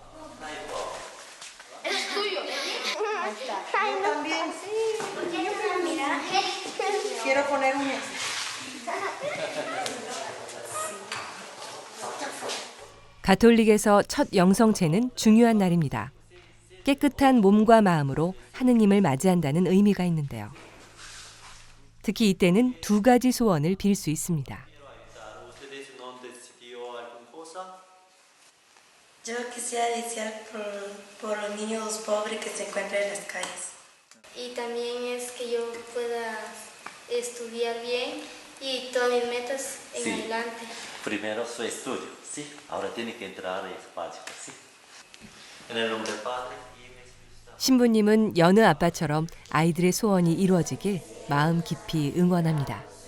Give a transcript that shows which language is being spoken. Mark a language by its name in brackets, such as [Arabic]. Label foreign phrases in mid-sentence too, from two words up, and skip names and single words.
[Korean] 가톨릭에서 첫 영성체는 중요한 날입니다. 깨끗한 몸과 마음으로 하느님을 맞이한다는 의미가 있는데요. 특히 이때는 2가지 소원을 빌 수 있습니다. [Spanish] Yo quisiera desear por los niños pobres que se encuentran en las calles. Y también es que yo pueda estudiar bien y todas mis metas en adelante. Primero su estudio, ¿sí? Ahora tiene que entrar en espacio, ¿sí? En el nombre del Padre. [Korean] 신부님은 여느 아빠처럼 아이들의 소원이 이루어지길 마음 깊이 응원합니다.